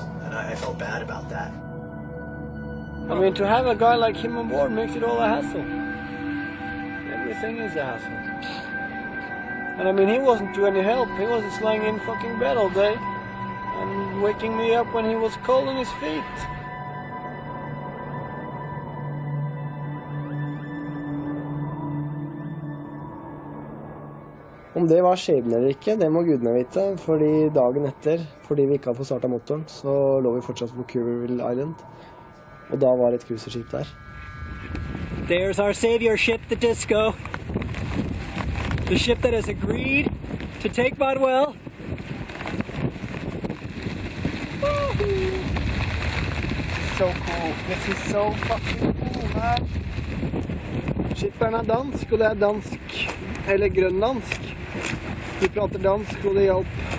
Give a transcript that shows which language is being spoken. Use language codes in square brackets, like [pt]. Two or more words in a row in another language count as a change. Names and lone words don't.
[en] And I felt bad about that. I mean, to have a guy like him on board makes it all a hassle. Everything is a hassle. And I mean, he wasn't to any help. He was just lying in fucking bed all day and waking me up when he was cold on his feet. [no] Om det var skjebne eller ikke, det må gudene vite, fordi dagen etter, fordi vi ikke hadde fått startet motoren, så lå vi fortsatt på Cooperville Island, og da var et cruiserskip der. [en] There's our savior ship, the Disco. The ship that has agreed to take Bodwell. So cool. This is so fucking cool, man. [no] Skipperen dansk, og det dansk, eller grønlandsk. Vi prater dansk, og det hjalp.